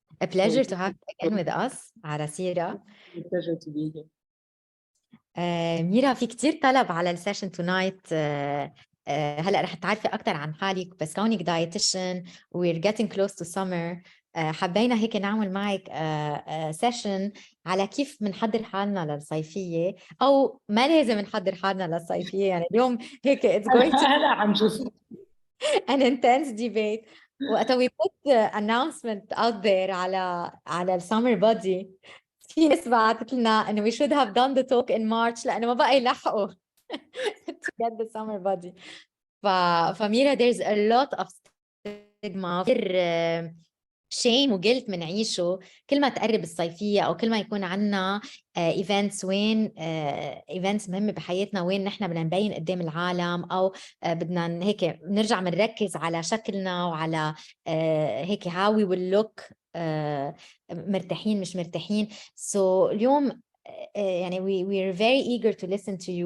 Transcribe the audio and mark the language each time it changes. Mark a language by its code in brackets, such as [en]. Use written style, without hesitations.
[en] A pleasure to have you again with us على سيرة. Pleasure to be here. [ar] ميرا، في كتير طلب على السيشن تونايت. هلا رح تعرفي أكثر عن حالك، بس كونك dietitian [en] we're getting close to summer. [ar] حبينا هيك نعمل معك سيشن على كيف بنحضر حالنا للصيفية، أو ما لازم نحضر حالنا للصيفية. يعني اليوم هيك [en] it's going to [ar] هلا عم شوف [en] an intense debate. [ar] وقتها [en] we put the announcement out there [ar] على السمر بودي، في ناس بعثت لنا انه [en] we should have done the talk in March [ar] لانه ما بقى يلحقوا [en] to get the summer body. [ar] فميرا there's a lot of stigma، كثير شيم وجلت منعيشه كل ما تقرب الصيفية أو كل ما يكون عنا ايفنتس وين ايفنتس مهمة بحياتنا، وين نحن بدنا نبين قدام العالم، أو بدنا هيك نرجع بنركز على شكلنا وعلى هيك [en] how we will look [ar] مرتاحين مش مرتاحين. [en] So [ar] اليوم يعني [en] we're very eager to listen to you.